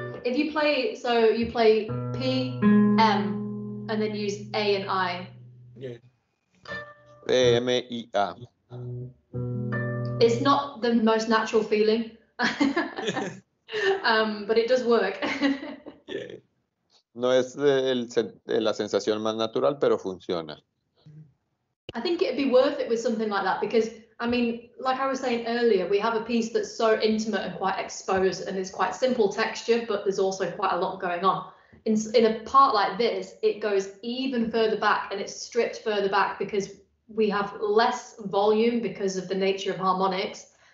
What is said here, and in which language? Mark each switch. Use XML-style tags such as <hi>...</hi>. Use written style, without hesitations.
<en>If you play, so you play P, M, and then use A and I. Yeah. P, M, I, A. It's not the most natural feeling, but it does work. Yeah.</en> <es>No es la sensación más natural, pero funciona.</es> <en>I think it'd be worth it with something like that because, I mean, like I was saying earlier, we have a piece that's so intimate and quite exposed and it's quite simple texture, but there's also quite a lot going on. In a part like this, it goes even further back and it's stripped further back because we have less volume because of the nature of harmonics.</en>